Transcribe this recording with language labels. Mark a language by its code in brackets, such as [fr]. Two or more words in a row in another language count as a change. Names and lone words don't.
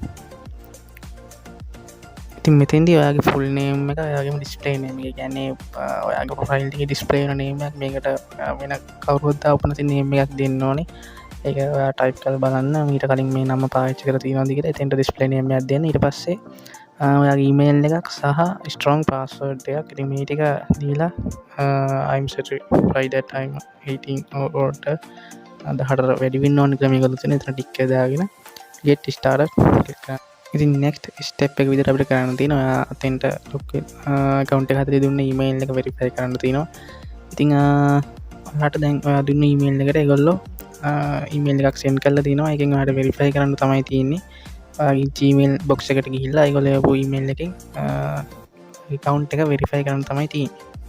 [si] ඉතින් මෙතෙන්දී ඔයාගේ [en] full name [si] එක ඔයාගේම [en] display name [si] එක කියන්නේ ඔයාගේ profile එකේ display වෙන name එකක් මේකට වෙන කවුරුත් දාපු නැති name එකක් දෙන්න ඕනේ. ඒක ඔයා type කරලා බලන්න ඊට කලින් මේ නම පාවිච්චි කරලා තියෙනවද කියලා. එතෙන්ට [en] display name [si] එකක් දෙන්න. ඊට පස්සේ ඔයාගේ email එකක් සහ [en] strong password [si] එකක්. ඉතින් මේ ටික දීලා [en] I'm certified that I'm 18 or older [si] 18 වැඩි වෙන්න ඕන කියලා මේක දුන්න. එතන ටික් එක දාගෙන [en] get started click [si] කරන්න. ඉතින් [en] next step [si] එක විදිහට අපිට කරන්න තියෙනවා ඔයා අතෙන්ට [en] log account [si] එක හදලා දුන්න email එක verify කරන්න තියෙනවා. ඉතින් ඔයාලට දැන් ඔයා දුන්න email එකට ඒගොල්ලෝ email එකක් send කරලා තිනවා. ඒකෙන් ඔයාලට verify කරන්න තමයි තියෙන්නේ. Gmail box එකට ගිහිල්ලා ඒගොල්ලෝ යපු email එකෙන් account එක verify කරන්න තමයි තියෙන්නේ.